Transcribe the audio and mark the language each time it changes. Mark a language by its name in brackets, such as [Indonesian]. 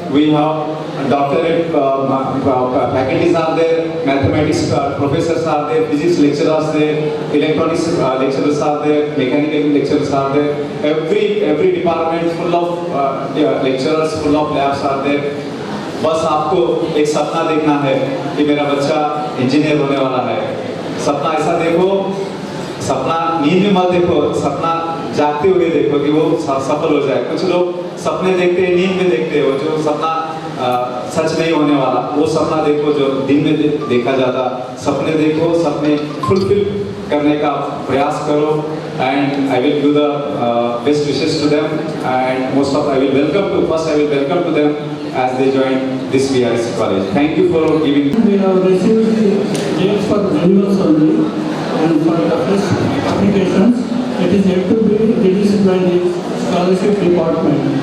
[English] We have doctorate faculties are there. Mathematics professors are there. Physics lecturers are there. Electronics lecturers are there. Mechanical lecturers are there. Every department full of lecturers, full of labs are there. [Hindi] बस आपको एक सपना देखना है कि मेरा बच्चा engineer होने वाला है. सपना ऐसा देखो, सपना नींद में मत देखो, सपना जागते हुए देखो कि वो सफल हो जाए. कुछ लोग सपने देखते हैं, नींद में देखते हो, जो सपना सच नहीं होने वाला, वो सपना देखो जो दिन में देखा जाता. सपने देखो, सपने फुलफिल करने का प्रयास करो. [English] And I will give the best wishes to them, and I will welcome to them as they join this VRS college. Thank you for giving. We have received the dates for renewals only, and for the first applications, it is yet to be released by the scholarship department.